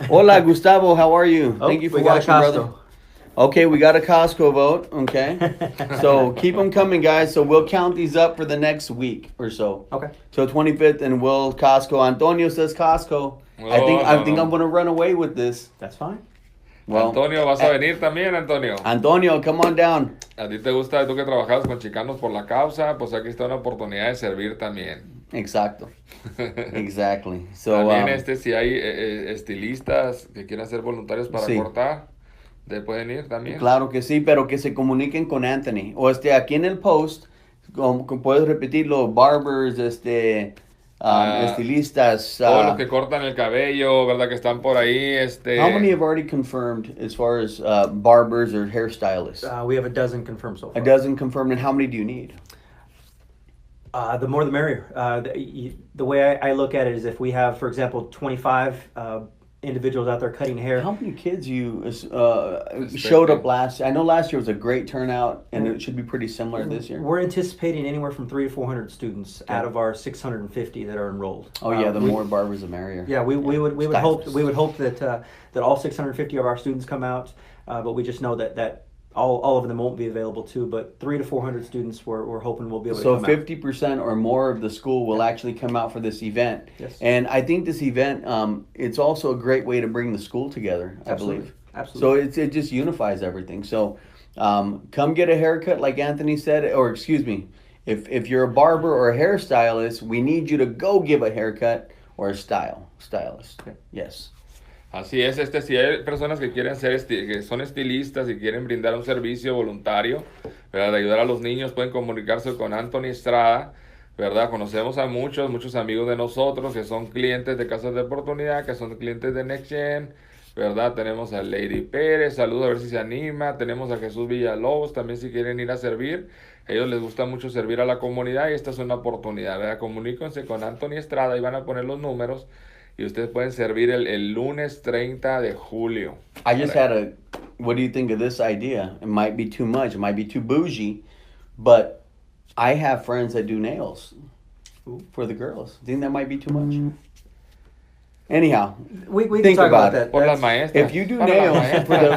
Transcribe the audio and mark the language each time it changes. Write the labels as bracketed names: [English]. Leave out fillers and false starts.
[English] Hola, Gustavo. How are you? Thank you for watching, brother. Okay, we got a Costco vote. Okay. So keep them coming, guys. So we'll count these up for the next week or so. Okay. So 25th, and we'll Costco. Antonio says Costco. I think I'm going to run away with this. That's fine. [Spanish] Well, Antonio, ¿vas a venir también, Antonio? [English] Antonio, come on down. [Spanish] A ti te gusta, tú que trabajas con Chicanos por la Causa, pues aquí está una oportunidad de servir también. [English] Exacto. Exactly. So, [Spanish] también si hay estilistas que quieran ser voluntarios para cortar, ¿te pueden ir también? Claro que sí, pero que se comuniquen con Anthony. O aquí en el post, como puedes repetirlo, barbers, estilistas. Todos los que cortan el cabello, ¿verdad? Que están por ahí. [English] How many have already confirmed as far as barbers or hairstylists? We have a dozen confirmed so far. A dozen confirmed, and how many do you need? The more the merrier. The way I look at it is if we have, for example, 25 individuals out there cutting hair. How many kids you showed up last? I know last year was a great turnout, and it should be pretty similar this year. We're anticipating anywhere from 300 to 400 students out of our 650 that are enrolled. Oh yeah, the more barbers the merrier. Yeah, we would hope that all 650 of our students come out, but we just know that all of them won't be available too. But 300 to 400 students we're hoping will be able to come out. So 50% or more of the school will actually come out for this event. Yes. And I think this event, it's also a great way to bring the school together, I believe. Absolutely. So it just unifies everything. So come get a haircut like Anthony said, or excuse me, if you're a barber or a hairstylist, we need you to go give a haircut or a stylist. Okay. Yes. [Spanish] Así es, si hay personas que quieren ser, que son estilistas y quieren brindar un servicio voluntario, ¿verdad? De ayudar a los niños, pueden comunicarse con Anthony Estrada, ¿verdad? Conocemos a muchos amigos de nosotros que son clientes de Casas de Oportunidad, que son clientes de neXGen, ¿verdad? Tenemos a Lady Pérez, saludos a ver si se anima, tenemos a Jesús Villalobos, también si quieren ir a servir, a ellos les gusta mucho servir a la comunidad y esta es una oportunidad, ¿verdad? Comuníquense con Anthony Estrada y van a poner los números. Y ustedes pueden servir el lunes 30 de julio. [English] I just what do you think of this idea? It might be too much, it might be too bougie, but I have friends that do nails for the girls. Think that might be too much? Anyhow, we think can talk about it. that. [Spanish] Por las maestras. [English] If you do nails for the